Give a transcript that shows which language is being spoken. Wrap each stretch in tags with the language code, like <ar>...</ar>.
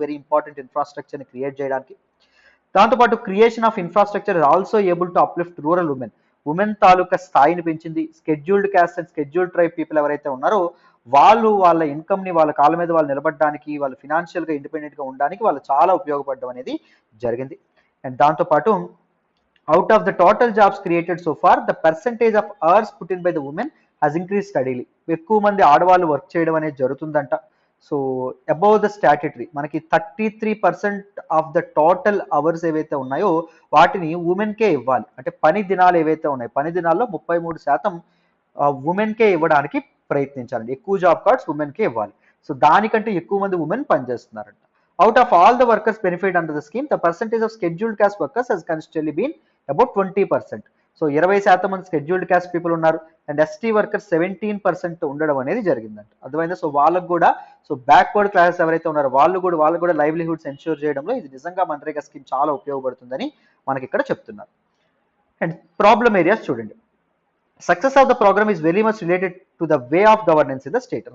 <en>Very important ఇన్ఫ్రాస్ట్రక్చర్ని create చేయడానికి. దాంతోపాటు creation of infrastructure is also able to uplift rural women</en> <te>తాలూకా స్థాయిని పెంచింది. Scheduled caste and scheduled tribe people ఎవరైతే ఉన్నారో వాళ్ళు వాళ్ళ ఇన్కమ్ని వాళ్ళ కాళ్ళ మీద వాళ్ళు నిలబడడానికి, వాళ్ళు ఫినాన్షియల్గా ఇండిపెండెంట్గా ఉండడానికి వాళ్ళు చాలా ఉపయోగపడడం అనేది జరిగింది.</te> <en>And దాంతోపాటు out of the total jobs created so far, the percentage of hours put in by the women has increased steadily.</en> <te>ఎక్కువ మంది ఆడవాళ్ళు వర్క్ చేయడం అనేది జరుగుతుందంట. సో</te> <en>above the statutory</en> <te>మనకి 33% ఆఫ్ ద టోటల్ అవర్స్ ఏవైతే ఉన్నాయో వాటిని ఉమెన్కే ఇవ్వాలి. అంటే పని దినాలు ఏవైతే ఉన్నాయో పని దినాల్లో 33% ఉమెన్కే ఇవ్వడానికి ప్రయత్నించాలండి. ఎక్కువ జాబ్ కార్డ్స్ ఉమెన్కే ఇవ్వాలి. సో దానికంటే ఎక్కువ మంది women పనిచేస్తున్నారంట.</te> <en>Out of all the workers benefit under the scheme, the percentage of scheduled caste workers has consistently been about 20%.</en> <te>So 20% మంది స్కెడ్యూల్డ్ క్యాస్ట్ పీపుల్ ఉన్నారు. అండ్ ఎస్టీ వర్కర్స్ 17% ఉండడం అనేది జరిగిందంట. అర్థమైందా? సో వాళ్ళకు కూడా, సో బ్యాక్వర్డ్ క్లాసెస్ ఎవరైతే ఉన్నారో వాళ్ళకు కూడా లైవ్లీహుడ్స్ ఎన్ష్యూర్ చేయడంలో ఇది నిజంగా మన్రేగా స్కీమ్ చాలా ఉపయోగపడుతుందని మనకి ఇక్కడ చెప్తున్నారు.</te> <en>And problem areas చూడండి. Success of the programme is very much related to the way of governance in the state.</en>